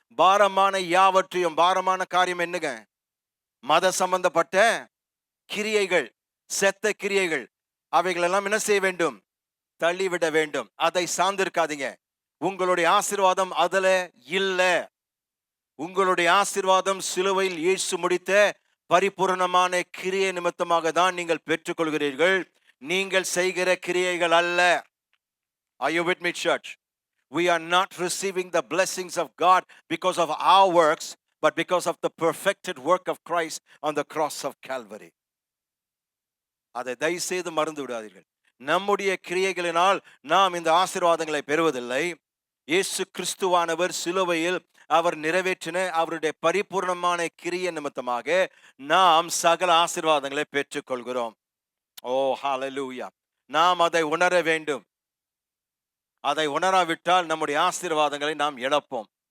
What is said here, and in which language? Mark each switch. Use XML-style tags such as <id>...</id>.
<ta>பாரமான யாவற்றையும், பாரமான காரியம் என்னங்க? மத சம்பந்தப்பட்ட கிரியைகள், செத்த கிரியைகள், அவைகள் எல்லாம் என்ன செய்ய வேண்டும்? தள்ளிவிட வேண்டும். அதை சார்ந்திருக்காதீங்க. உங்களுடைய ஆசீர்வாதம் அதுல இல்ல. உங்களுடைய ஆசீர்வாதம் சிலுவையில் இயேசு முடித்த பரிபூரணமான கிரியை நிமித்தமாக தான் நீங்கள் பெற்றுக்கொள்கிறீர்கள். நீங்கள் செய்கிற கிரியைகள் அல்ல.</ta> <en>Are you with me, church? We are not receiving the blessings of God because of our works, but because of the perfected work of Christ on the cross of Calvary.</en> <ta>அதை தயவு செய்து மறந்து விடாதீர்கள். நம்முடைய கிரியைகளினால் நாம் இந்த ஆசீர்வாதங்களை பெறுவதில்லை. இயேசு கிறிஸ்துவானவர் சிலுவையில் அவர் நிறைவேற்றின அவருடைய பரிபூர்ணமான கிரியை நிமித்தமாக நாம் சகல ஆசீர்வாதங்களை பெற்றுக்கொள்கிறோம். ஓ ஹalleluya. நாம் அதை உணர வேண்டும். அதை உணராவிட்டால் நம்முடைய ஆசீர்வாதங்களை நாம் இழப்போம்.</ta>